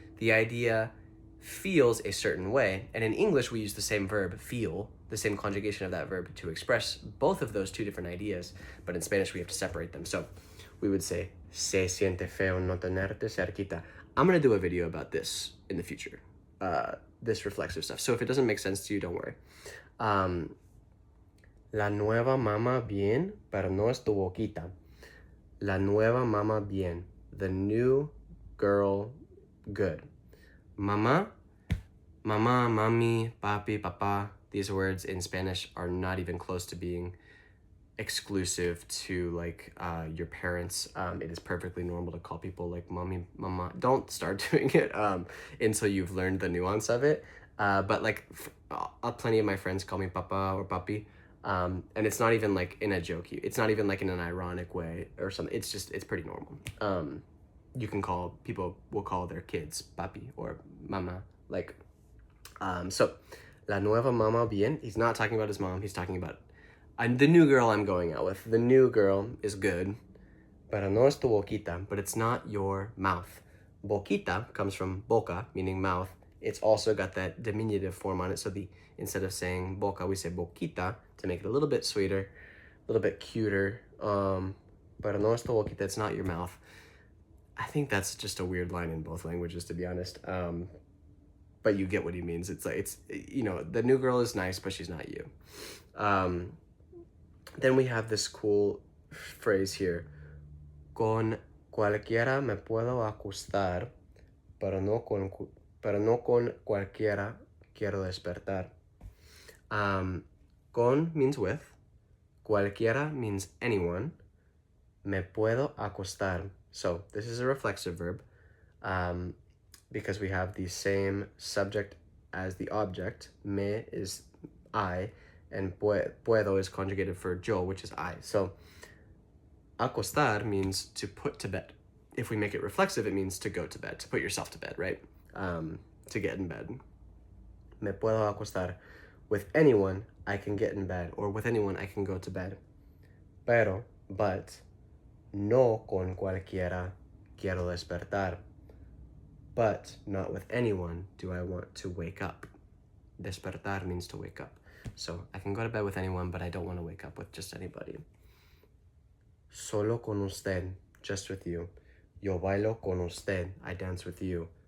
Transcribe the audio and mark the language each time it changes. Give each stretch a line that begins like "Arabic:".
English: The idea feels a certain way, and in English we use the same verb, feel, the same conjugation of that verb to express both of those two different ideas, but in Spanish we have to separate them.
Spanish: So we would say, se siente feo no tenerte cerquita.
English: I'm gonna do a video about this in the future, this reflexive stuff. So if it doesn't make sense to you, don't worry.
Spanish: La nueva mamá bien, pero no es tu boquita. La nueva mamá bien.
English: The new girl good.
Spanish: Mama, mama, mami, papi, papa.
English: These words in Spanish are not even close to being exclusive to like your parents. It is perfectly normal to call people like mommy, mama. Don't start doing it until you've learned the nuance of it. But like plenty of my friends call me papa or papi. And it's not even like in a jokey. It's not even like in an ironic way or something. It's pretty normal. You can call, people will call their kids papi or mama.
Spanish: Like, so, la nueva mama bien.
English: He's not talking about his mom. He's talking about the new girl I'm going out with. The new girl is good,
Spanish: pero no es tu boquita,
English: but it's not your mouth. Boquita comes from boca, meaning mouth. It's also got that diminutive form on it. So instead of saying boca, we say boquita to make it a little bit sweeter, a little bit cuter.
Spanish: Pero no es tu boquita,
English: it's not your mouth. I think that's just a weird line in both languages, to be honest. But you get what he means. It's like, the new girl is nice, but she's not you. Then we have this cool phrase here.
Spanish: Con cualquiera me puedo acostar, pero no con cualquiera quiero despertar.
English: Con means with. Cualquiera means anyone.
Spanish: Me puedo acostar.
English: So this is a reflexive verb because we have the same subject as the object. Me is I, and puedo is conjugated for yo, which is I. So acostar means to put to bed. If we make it reflexive, it means to go to bed, to put yourself to bed, right? To get in bed.
Spanish: Me puedo acostar.
English: With anyone, I can get in bed, or with anyone, I can go to bed.
Spanish: But, no con cualquiera quiero despertar.
English: But not with anyone do I want to wake up. Despertar means to wake up. So I can go to bed with anyone, but I don't want to wake up with just anybody.
Spanish: Solo con usted,
English: just with you.
Spanish: Yo bailo con usted,
English: I dance with you.